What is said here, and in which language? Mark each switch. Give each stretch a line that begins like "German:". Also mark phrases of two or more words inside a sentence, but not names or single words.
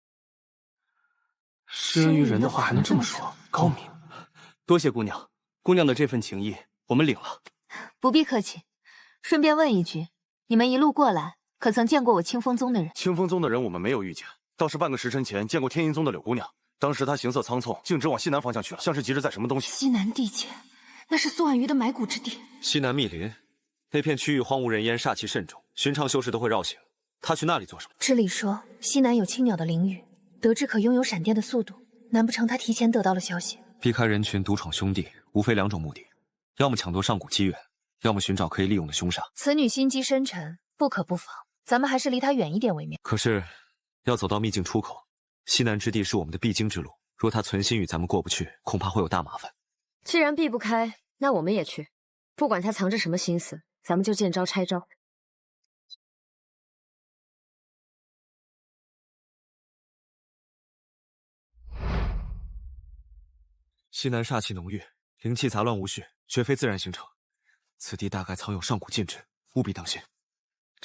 Chinese: 施恩於人的話還能這麼說，高明。多謝姑娘，姑娘的這份情誼我們領了。不必客氣。順便問一句，你們一路過來，可曾見過我清風宗的人？清風宗的人我們沒有遇見，倒是半個時辰前見過天音宗的柳姑娘。當時她行色倉促，径直往西南方向去了，像是急着在什麼東西。西南地界，那是苏婉瑜的埋骨之地。西南密林，那片區域荒无人煙，煞氣甚重，尋常修士都會繞行。她去那裡做什麼？知禮說西南有青鳥的靈雨，得知可擁有閃電的速度，難不成他提前得到了消息？避開人群，獨闖兄弟，無非兩種目的：要麼搶奪上古機緣，要麼尋找可以利用的兇煞。此女心機深沉，不可不防。咱們還是離她遠一點為妙。可是，要走到秘境出口，西南之地是我们的必經之路。若她存心與咱們過不去，恐怕會有大麻煩。既然避不開，那我們也去。不管她藏着什麼心思，咱們就見招拆招。西南煞氣濃郁，靈氣雜亂無序，絕非自然形成。此地大概藏有上古禁制，務必當心。